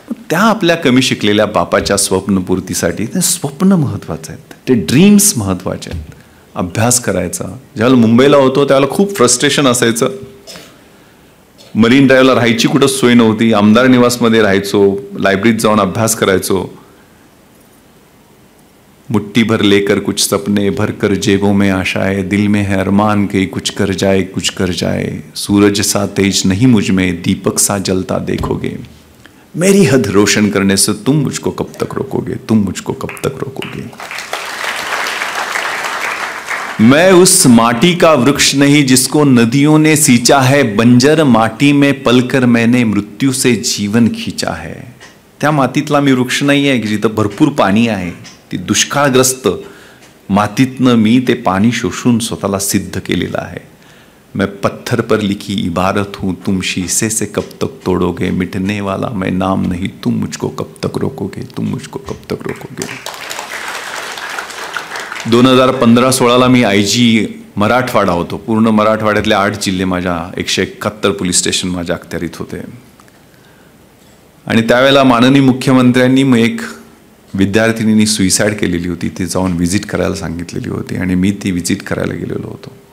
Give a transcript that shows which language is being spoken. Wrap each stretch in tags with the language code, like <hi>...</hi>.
<mr>त्या आपल्या कमी शिकलेल्या बापाच्या स्वप्नपूर्तीसाठी ते स्वप्न महत्त्वाचं आहेत, ते ड्रीम्स महत्त्वाचे आहेत. अभ्यास करायचा. ज्यावेळेला मुंबईला होतो त्यावेळेला खूप फ्रस्ट्रेशन असायचं. मरीन ड्राईव्हला राहायची कुठं सोय नव्हती. आमदार निवासमध्ये राहायचो, लायब्ररीत जाऊन अभ्यास करायचो.</mr> <hi>मुट्ठी भर लेकर कुछ सपने, भर कर जेबों में आशाएं, दिल में है अरमान के कुछ कर जाए कुछ कर जाए। सूरज सा तेज नहीं मुझ में, दीपक सा जलता देखोगे। मेरी हद रोशन करने से तुम मुझको कब तक रोकोगे, तुम मुझको कब तक रोकोगे। मैं उस माटी का वृक्ष नहीं जिसको नदियों ने सींचा है, बंजर माटी में पलकर मैंने मृत्यू से जीवन खींचा है।</hi> <mr>त्या मातीतला मी वृक्ष नाही आहे की जिथं भरपूर पाणी आहे, ती दुष्काळग्रस्त मातीतनं मी ते पाणी शोषून स्वतःला सिद्ध केलेलं आहे।</mr> <hi>मैं पत्थर पर लिखी इबारत हूं, तुम शीशे से कब तक तोड़ोगे, मिटने वाला मैं नाम नहीं, तुम मुझको कब तक रोकोगे, तुम मुझको कब तक रोकोगे।</hi> <mr>2015-16 मी IG मराठवाडा होतो। पूर्ण मराठवाड्यातले 8 जिल्हे माझ्या 171 पोलीस स्टेशन माझ्या अखत्यारीत होते। आणि त्यावेळेला माननीय मुख्यमंत्र्यांनी मग एक विद्यार्थिनींनी सुइसाइड केलेली होती, ती जाऊन व्हिजिट करायला सांगितलेली होती आणि मी ती व्हिजिट करायला गेलेलो होतो।</mr>